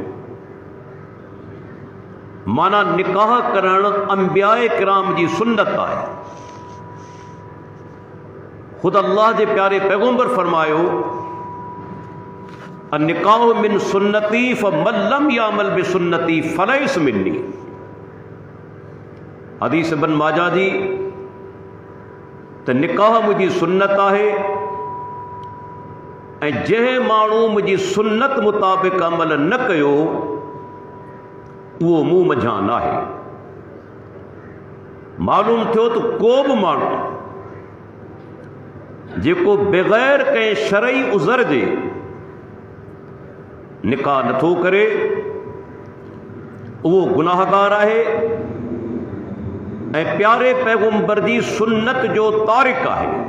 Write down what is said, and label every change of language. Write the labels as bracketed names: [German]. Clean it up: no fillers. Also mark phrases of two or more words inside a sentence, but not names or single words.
[Sindhi] माना निकाह करण अंबिया किराम जी सुन्नत आहे। खुद अल्लाह जे प्यारे पैगंबर फरमायो [Arabic] نكاح من سنتي فمن لم يعمل بسنتي فليس مني. [Sindhi] हदीस इब्न माजा जी त निकाह मुंहिंजी सुन्नत आहे ऐं जंहिं माण्हू मुंहिंजी सुन्नत मुताबिक़ अमल न कयो उहो मूं मझां न आहे। मालूम थियो त को बि माण्हू जेको बग़ैर कंहिं शरई उज़र जे निकाह नथो करे उहो गुनाहगार आहे ऐं प्यारे पैगंबर जी सुन्नत जो तारिक आहे।